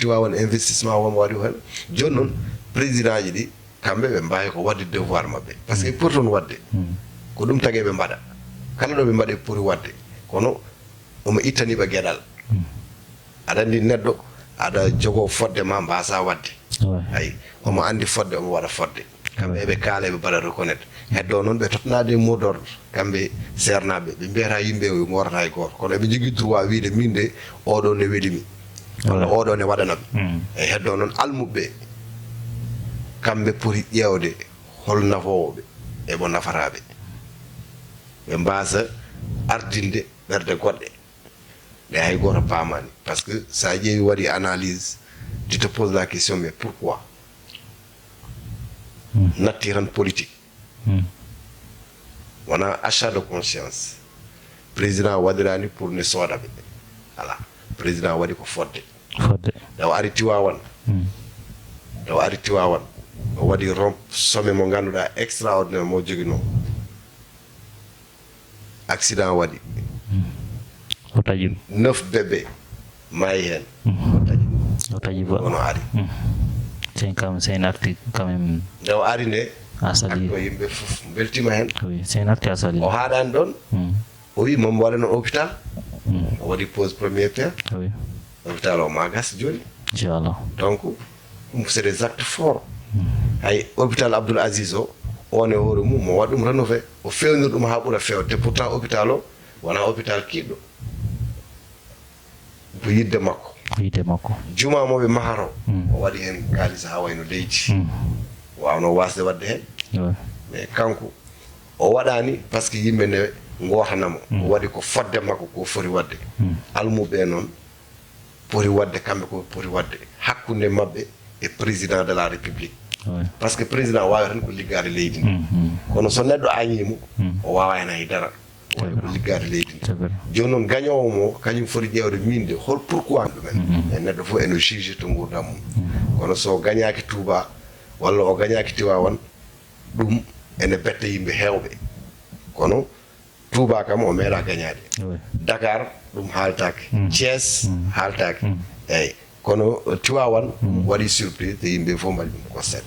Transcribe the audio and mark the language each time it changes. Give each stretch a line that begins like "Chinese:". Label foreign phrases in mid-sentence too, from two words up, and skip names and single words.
Fula: Tivaouane investissement womo waɗi hen joni noon président ji ɗi kamɓe ɓe mbawi ko wadde devoir mabɓe
French: par ce que
Fula: pour toon wadde ko ɗum tagui ɓe mbaɗa kala ɗo ɓe mbaɗe poti wadde kono omo ittaniɓe gueɗal aɗa andi neɗɗo aɗa jogo fodde ma mbasa wadde ayi omo andi fodde omo waɗa fodde kamɓe eɓe kaala ɓe mbaɗa reconnaître heddo noon ɓe tottanade
French: mot d'ordre
Fula: kamɓe sernaɓe ɓe mbiyata yimɓe gorata e goto kono eɓe jogui droit wiide min de oɗo ne weɗimi walla oɗo ne waɗanami eyi heddo noon almuɓe kamɓe poti ƴewde hol nafowoɓe eɓo nafataɓe ɓe mbasa ardinde ɓerde goɗɗe ɗe hay goto pamani
French: par ce que
Fula: sa ƴeewi waɗi analyse
French: tu te poses la question mais pourquoi
Fula: natti tan politique wona
French: achat de conscience
Fula: président waɗirani pour ne soodaɓe voilà président waɗi ko fodde daw ari Tivaouane daw ari Tivaouane o waɗi sommet mo ganduɗa extraordinaire mo joguino accident waɗi o taƴi 9 bébé maayi hen o taƴi wono ari
French: c'est un article quand même
Fula: nde o ari nde asali ko yimɓe fof beltima hen
French: oui c'est un article
Fula: asali o haɗani ɗon o wi momo waɗano hôpital o waɗi
French: pose première pierre
Fula: oui hôpital o ma gas joni inchallah donc ɗum
French: c'est des actes forts
Fula: hay hôpital Abdoul Aziz o on e hoore mum mo waɗa ɗum rénové o fewnir ɗum ha ɓuura fewde pourtant hôpital o wona hôpital kiɗɗo ko yidde makko juma moɓe maharo o waɗi hen kalisa ha wayno leydi wawno wasde wadde hen mais kanko o waɗani
French: par ce que
Fula: yimɓe nde gotanamo o waɗi ko fodde makko ko foti wadde almuɓe noon poti wadde kamɓe ko poti wadde hakkude mabɓe e
French: président de la république par ce que
Fula: président wawi tan ko liggade leydi ndi kono so neɗɗo añimo o wawa hen haydara wawi ko liggade leydi ndi joni noon gañowo mo kañum foti ƴewde minde hol pourquoi ɗumen e neɗɗo fof ene juge to gurdam mum kono so gañaki Touba walla o gañaki Tivaouane ɗum ene betta yimɓe hewɓe kono Touba kam o meeɗa gañade Dakar ɗum haaltake Thiès haaltake eyyi kono Tivaouane waɗi surprise te yimɓe fof mbaɗi ɗum ko sedde